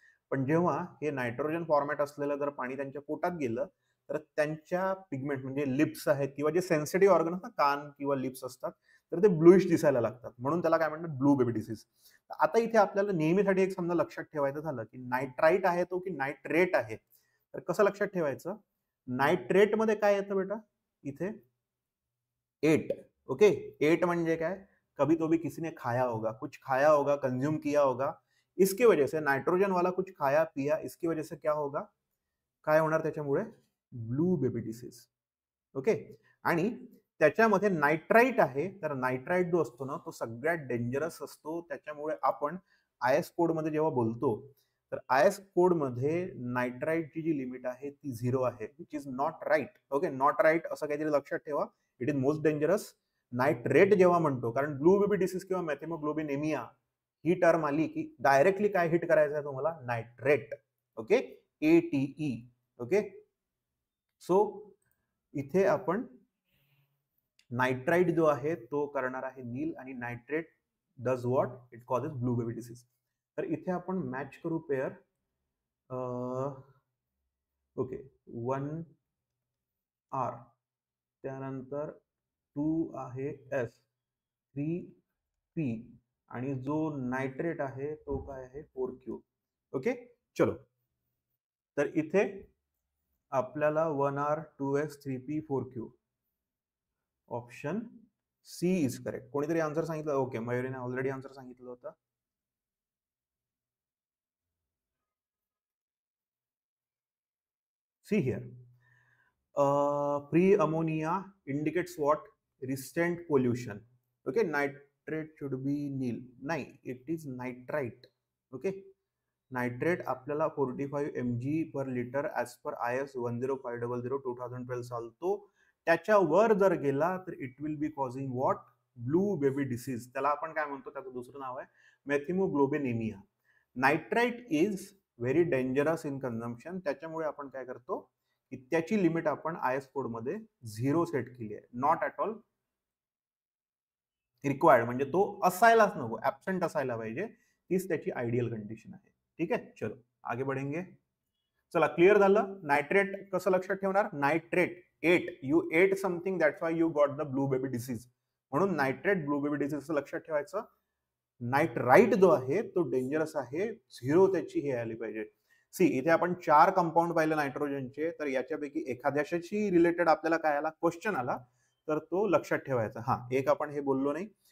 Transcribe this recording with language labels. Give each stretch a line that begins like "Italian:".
Marathi: पण जेव्हा हे नायट्रोजन फॉर्मॅट असलेलं जर पाणी त्यांच्या पोटात गेलं तर त्यांच्या पिगमेंट म्हणजे लिप्स आहेत किंवा जे सेन्सिटिव्ह ऑर्गन असतात, कान किंवा लिप्स असतात, तर ते ब्लूइश दिसायला लागतात. म्हणून त्याला काय म्हणतात? Blue baby disease. आता इथे आपल्याला नेहमीसाठी एक समजा लक्षात ठेवायचं झालं की नायट्राईट आहे तो की नायट्रेट आहे, तर कसं लक्षात ठेवायचं? नायट्रेट मध्ये काय येतं बेटा? इथे 8. ओके, 8 म्हणजे काय?
Hindi: कभी तो भी किसी ने खाया होगा, कुछ खाया होगा, कंज्यूम किया होगा, इसकी वजह से नाइट्रोजन वाला कुछ खाया पिया, इसकी वजह से क्या होगा?
Marathi: काय होणार त्याच्यामुळे? Blue baby disease. ओके, आणि त्याच्यामध्ये नायट्राईट आहे, तर नायट्राईट जो असतो ना तो सगळ्यात डेंजरस असतो. त्याच्यामुळे आपण IS कोड मध्ये जेव्हा बोलतो तर IS कोड मध्ये नायट्राईटची जी लिमिट आहे ती 0 आहे,
English: Which is not right.
Marathi: Okay, not right असं काहीतरी लक्षात ठेवा.
English: It is most dangerous.
Marathi: Nitrate जेव्हा म्हणतो, कारण ब्लू बेबी डिसीज किंवा मेथिमोग्लोबिनेमिया ही टर्म आली की डायरेक्टली काय हिट करायचं आहे तुम्हाला? Nitrate. Okay, ATE. Okay, so इथे आपण नायट्राईट जो आहे तो करणार आहे नील, आणि
English: Nitrate does what? It causes blue baby disease.
Marathi: तर इथे आपण मॅच करू पेअर. ओके, 1 आर, त्यानंतर 2 आहे एस, 3 पी, आणि जो नायट्रेट आहे तो काय आहे? 4Q. ओके, चलो. तर इथे आपल्याला 1R 2S 3P 4Q.
English: Option C is correct.
Marathi: कोणीतरी आन्सर सांगितलं? ओके, मयुरीने ऑलरेडी आन्सर सांगितलं होतं.
English: See here, free ammonia indicates what? Recent pollution. Okay, nitrate should be nil.
Marathi: नाही,
English: It is nitrite.
Marathi: ओके, नायट्रेट आपल्याला 45 mg/लिटर ॲज पर IS 10500 2012 चालतो. त्याच्यावर जर गेला तर
English: It will be causing what?
Marathi: Blue baby disease. त्याला आपण काय म्हणतो? त्याचं दुसरं नाव आहे
English: Methaemoglobinaemia. Nitrite is very dangerous in consumption.
Marathi: त्याच्यामुळे आपण काय करतो की त्याची लिमिट आपण IS कोड मध्ये 0 सेट केली आहे. नॉट ॲट ऑल रिक्वायर्ड, म्हणजे तो असायलाच नको, ऍबसेंट असायला पाहिजे. तीच त्याची आयडियल कंडिशन आहे. ठीक आहे,
Hindi: चलो आगे बढ़ेंगे.
Marathi: चला, क्लिअर झालं. नायट्रेट कसं लक्षात ठेवणार?
English: Nitrate 8, you ate something, that's why you got the blue baby disease.
Marathi: म्हणून नायट्रेट ब्लू बेबी डिसीज लक्षात ठेवायचं. नायट्राईट जो आहे तो डेंजरस आहे, 0 त्याची हे आली पाहिजे. सी, इथे आपण 4 कंपाऊंड पाहिले नायट्रोजनचे, तर याच्यापैकी एखाद्याशी रिलेटेड आपल्याला काय आला? क्वेश्चन आला, तर तो लक्षात ठेवायचा. हा, एक आपण हे बोललो नाही.